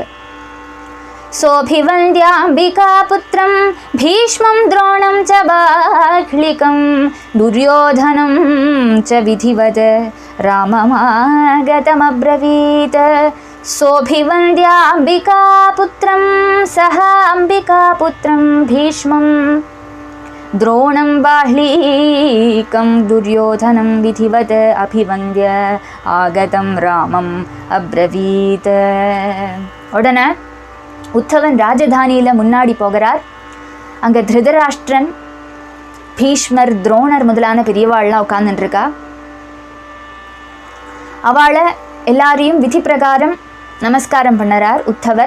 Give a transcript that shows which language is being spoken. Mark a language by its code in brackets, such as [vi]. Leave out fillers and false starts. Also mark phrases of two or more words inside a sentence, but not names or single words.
[sa] सोऽभिवन्द्याम्बिका पुत्रं भीष्मं द्रोणं च बाह्लीकं दुर्योधनं च विधिवत् राममागतमब्रवीत्. सोऽभिवन्द्याम्बिका पुत्रं सह अम्बिका पुत्रं भीष्मं द्रोणं बाह्लीकं दुर्योधनं विधिवत् अभिवन्द्य आगतं रामम् अब्रवीत्. [ta] உடனே உத்தவன் ராஜதானியில் முன்னாடி போகிறார். அங்கே திருதராஷ்டிரன், பீஷ்மர், துரோணர் முதலான பெரியவாள்லாம் உட்கார்ந்துட்டுருக்கா. அவளை எல்லாரையும் விதி பிரகாரம் நமஸ்காரம் பண்ணுறார் உத்தவர்.